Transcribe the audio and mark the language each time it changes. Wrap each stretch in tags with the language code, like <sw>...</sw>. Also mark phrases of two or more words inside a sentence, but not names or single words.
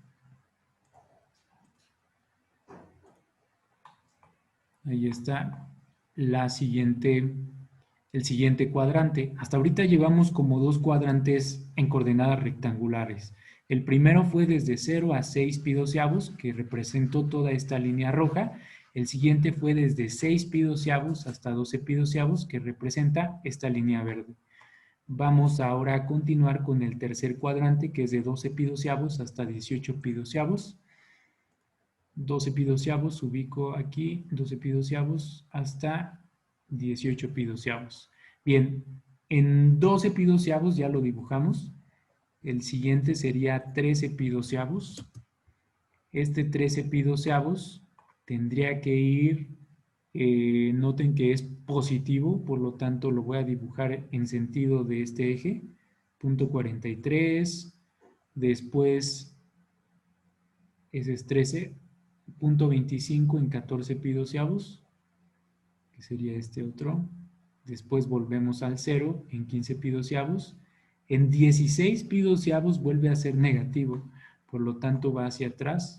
<es>Ahí está el siguiente cuadrante. Hasta ahorita llevamos como 2 cuadrantes en coordenadas rectangulares. El primero fue desde 0 a 6 pi doceavos, que representó toda esta línea roja. El siguiente fue desde 6 pi doceavos hasta 12 pi doceavos, que representa esta línea verde. Vamos ahora a continuar con el tercer cuadrante, que es de 12 pi doceavos hasta 18 pi doceavos. 12 pi doceavos, ubico aquí, 12 pi doceavos hasta 18 pi doceavos. Bien, en 12 pi doceavos ya lo dibujamos. El siguiente sería 13 pidoseavos. Este 13 pidoseavos tendría que ir, noten que es positivo, por lo tanto lo voy a dibujar en sentido de este eje, punto 43, después ese es 13, punto 25 en 14 pidoseavos, que sería este otro, después volvemos al 0 en 15 pidoseavos, en 16 pidoseavos vuelve a ser negativo, por lo tanto va hacia atrás.</es>